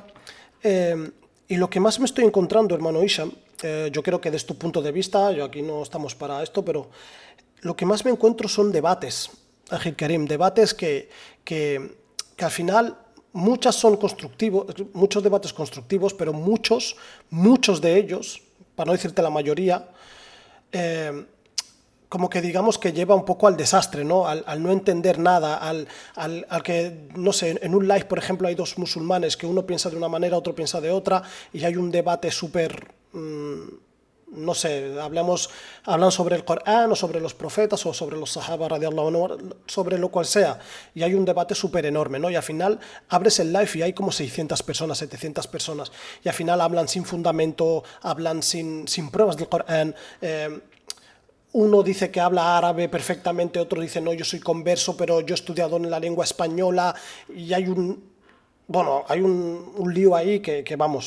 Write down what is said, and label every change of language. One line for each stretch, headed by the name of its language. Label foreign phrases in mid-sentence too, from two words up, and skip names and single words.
Spanish: Y lo que más me estoy encontrando, hermano Isham, yo creo que desde tu punto de vista, yo aquí no estamos para esto, pero lo que más me encuentro son debates, Ágil Karim, debates que al final muchas son constructivos, muchos debates constructivos, pero muchos de ellos, para no decirte la mayoría, como que digamos que lleva un poco al desastre, ¿no? Al no entender nada, al que, no sé, en un live, por ejemplo, hay dos musulmanes que uno piensa de una manera, otro piensa de otra, y hay un debate súper, no sé, hablan sobre el Corán o sobre los profetas o sobre los sahaba,
Arabic: رضي الله عنه,
Spanish: sobre lo cual sea, y hay un debate súper enorme, ¿no? Y al final abres el live y hay como 600 personas, 700 personas, y al final hablan sin fundamento, hablan sin pruebas del Corán, uno dice que habla árabe perfectamente, otro dice no, yo soy converso, pero yo he estudiado en la lengua española y hay un lío ahí que vamos.